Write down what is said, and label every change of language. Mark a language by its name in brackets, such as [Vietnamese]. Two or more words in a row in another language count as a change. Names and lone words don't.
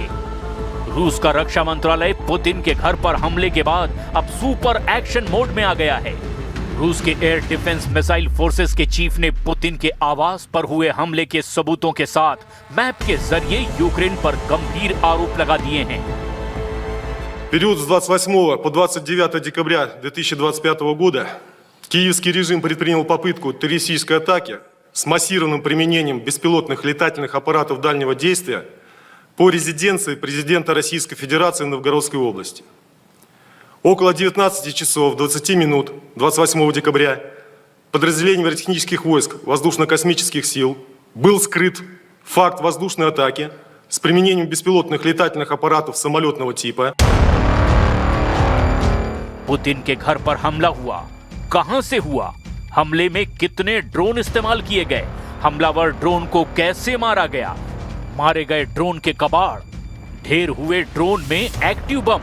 [Hindi] रूस का रक्षा मंत्रालय पुतिन के घर पर हमले के बाद अब [English] super action mode [Hindi] में आ गया है। रूस के [English] air defence missile forces [Hindi] के चीफ ने पुतिन के आवास पर हुए हमले के सबूतों के साथ मैप के जरिए यूक्रेन पर गंभीर आरोप लगा दिए हैं। [Russian] период с 28 по 29 декабря 2025 года киевский режим предпринял попытку террористической атаки с массированным применением беспилотных летательных аппаратов дальнего действия по резиденции президента Российской Федерации в Новгородской области. Около 19 часов 20 минут 28 декабря подразделением аэротехнических войск воздушно-космических сил был скрыт факт воздушной атаки с применением беспилотных летательных аппаратов самолетного типа. [Hindi] पुतिन के घर पर हमला हुआ, कहां से हुआ? हमले में कितने ड्रोन इस्तेमाल किए गए? हमलावर ड्रोन को कैसे मारा गया? मारे गए ड्रोन के कबाड़, ढेर हुए ड्रोन में [English] active bomb.